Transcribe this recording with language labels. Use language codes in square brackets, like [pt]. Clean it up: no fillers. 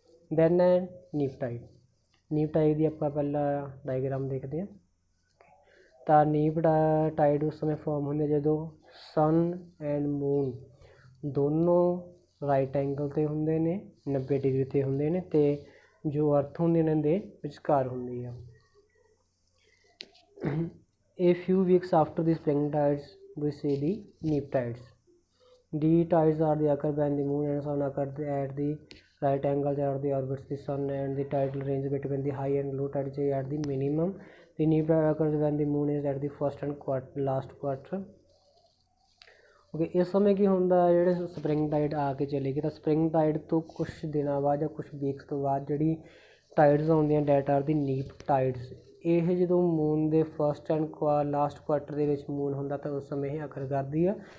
[pa] Then ਨੀਪ tide. ਨੀਪ tide ਦੀ ਆਪਾਂ ਪਹਿਲਾਂ diagram ਦੇਖਦੇ ਹਾਂ। ਤਾਂ ਨੀਪ ਟਾਈਡ ਉਸ ਸਮੇਂ ਫਾਰਮ ਹੁੰਦੀ ਹੈ ਜਦੋਂ ਸਨ ਐਂਡ ਮੂਨ ਦੋਨੋਂ ਰਾਈਟ ਐਂਗਲ 'ਤੇ ਹੁੰਦੇ ਨੇ, 90 ਡਿਗਰੀ 'ਤੇ ਹੁੰਦੇ ਨੇ, ਅਤੇ ਜੋ ਅਰਥ ਹੁੰਦੀ ਇਹਨਾਂ ਦੇ ਵਿਚਕਾਰ ਹੁੰਦੀ ਆ। [en] A few weeks after the spring tides we see the neap tides. The tides are the occur when the moon and sun occur at the right angles or the orbits the sun and the tidal range between the high and low tides is at the minimum. The neap tide occurs when the moon is at the first and last quarter. [pa] Okay ਇਸ ਸਮੇਂ ਕੀ ਹੁੰਦਾ ਜਿਹੜੇ spring tide ਆ ਕੇ ਚਲੇ ਗਏ, ਤਾਂ spring tide ਤੋਂ ਕੁਛ ਦਿਨਾਂ ਬਾਅਦ ਜਾਂ ਕੁਛ ਵੀਕਸ ਤੋਂ ਬਾਅਦ ਜਿਹੜੀ ਟਾਈਡਸ ਆਉਂਦੀਆਂ [en] That are the neap tides. [pa] ਇਹ ਜਦੋਂ ਮੂਨ ਦੇ ਫਸਟ ਐਂਡ ਲਾਸਟ ਕੁਆਟਰ ਦੇ ਵਿੱਚ ਮੂਨ ਹੁੰਦਾ ਤਾਂ ਉਸ ਸਮੇਂ ਇਹ ਅਕਰ ਕਰਦੀ ਆ।